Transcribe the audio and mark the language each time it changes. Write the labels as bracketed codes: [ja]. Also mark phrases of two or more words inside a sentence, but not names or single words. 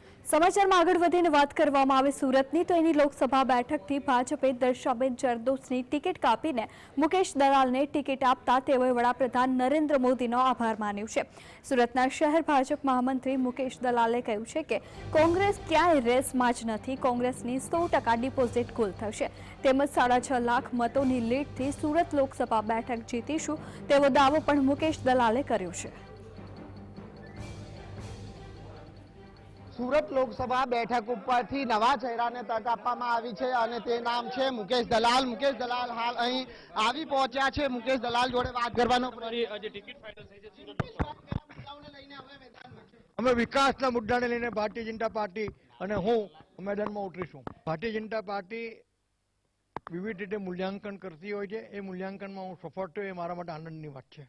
[gu] સમાચારમાં આગળ વધીને વાત કરવામાં આવે સુરતની તો એની લોકસભા બેઠકથી ભાજપે દર્શાબેન જરદોશની ટિકિટ કાપીને મુકેશ દલાલને ટિકિટ આપતા તેઓએ વડાપ્રધાન નરેન્દ્ર મોદીનો આભાર માન્યો છે। સુરતના શહેર ભાજપ મહામંત્રી મુકેશ દલાલે કહ્યું છે કે કોંગ્રેસ ક્યાંય રેસમાં જ નથી, કોંગ્રેસની 100% ડિપોઝિટ કુલ થશે તેમજ 6.5 લાખ મતોની લીડથી સુરત લોકસભા બેઠક જીતીશું તેવો દાવો પણ મુકેશ દલાલે કર્યો છે। સૂરત લોકસભા બેઠક ઉપરથી નવા ચહેરાને તક આપવામાં આવી છે અને તે નામ છે મુકેશ દલાલ। મુકેશ દલાલ હાલ અહીં આવી પહોંચ્યા છે। મુકેશ દલાલ જોડે વાત કરવાનો અમે વિકાસના મુદ્દાને લઈને ભારતીય જનતા પાર્ટી અને હું મેદાનમાં ઉતરીશું। ભારતીય જનતા પાર્ટી વિવિધ રીતે મૂલ્યાંકન કરતી હોય છે, એ મૂલ્યાંકનમાં હું સફળ થયો એ મારા માટે આનંદની વાત છે।